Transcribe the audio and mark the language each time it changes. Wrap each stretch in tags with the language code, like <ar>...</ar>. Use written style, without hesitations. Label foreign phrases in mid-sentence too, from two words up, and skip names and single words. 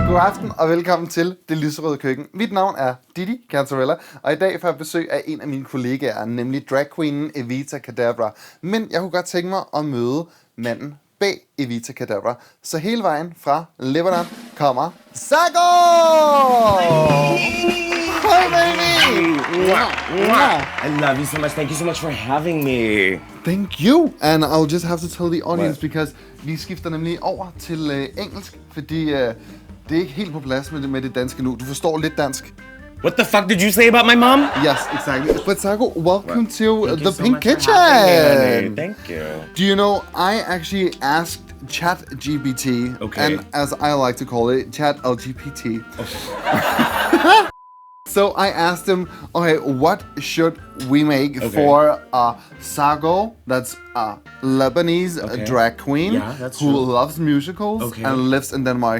<da>aften og velkommen til det Lyserøde Køkken. Mit navn er Didi Cancerella, og i dag får jeg besøg af en af mine kollegaer, nemlig dragqueenen Evita Kedavra. Men jeg kunne godt tænke mig at møde manden bag Evita Kedavra. Så hele vejen fra Lebanon kommer Sako!</da> <en>Hi, baby! I love you so much. Thank you so much for having me. Thank you! And I'll just have to tell the audience, because</en> <da>vi skifter nemlig over til engelsk, fordi det er ikke helt på plads med det danske nu. Du forstår lidt dansk.</da> <en>What the fuck did you say about my mom? Yes, exactly. But Sako, welcome to the so Pink much for Kitchen. having me. Thank you. Do you know, I actually asked Chat LGBT, and as I like to call it, Chat LGBT. Okay. So I asked him, okay, what should we make for Sako, that's a Lebanese drag queen who loves musicals and lives in Denmark.</en>